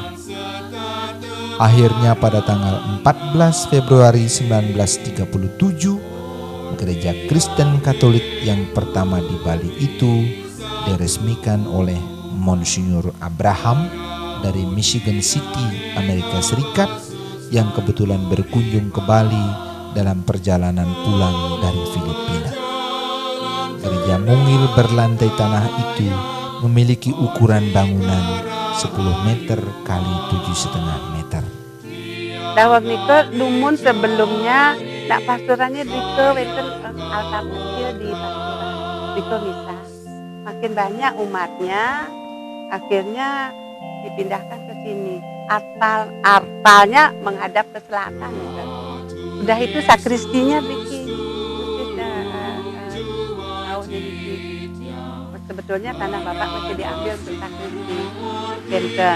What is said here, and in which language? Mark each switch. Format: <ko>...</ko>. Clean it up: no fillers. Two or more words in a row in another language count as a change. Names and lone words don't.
<id>Akhirnya pada tanggal 14 Februari 1937, gereja Kristen Katolik yang pertama di Bali itu diresmikan oleh Monsignor Abraham dari Michigan City, Amerika Serikat, yang kebetulan berkunjung ke Bali dalam perjalanan pulang dari Filipina. Gereja mungil berlantai tanah itu memiliki ukuran bangunan 10 meter kali 7,5 meter.</id> <ban>Dawag niko dumun sebelumnya nak pastorannya diko wenten</ban> <id>altar kecil di pastoran</id> <ban>diko misa.</ban> <id>Makin banyak umatnya, akhirnya dipindahkan ke sini. Altarnya menghadap ke selatan. Ya. Udah itu sakristinya bikin. Sebetulnya tanah Bapak masih diambil untuk sakristi Kenten.</id>